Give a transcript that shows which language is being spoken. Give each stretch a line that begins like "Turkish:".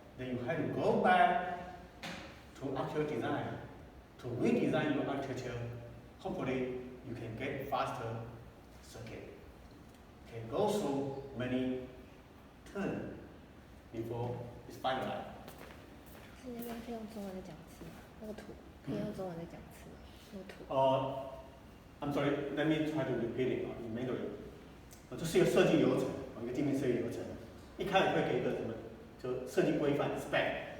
English: Then you have to go back to actual design, to redesign your architecture. Hopefully, you can get faster circuit. Can go through many turns before it's finalized.
Chinese: 是那边是用中文的讲词吗？那个图可以用中文的讲词吗？那个图。
English: I'm sorry, let me try to repeat it in Mandarin.
Chinese: 这是一个设计流程，一个界面设计流程。一开始会给一个什么，就设计规范 spec。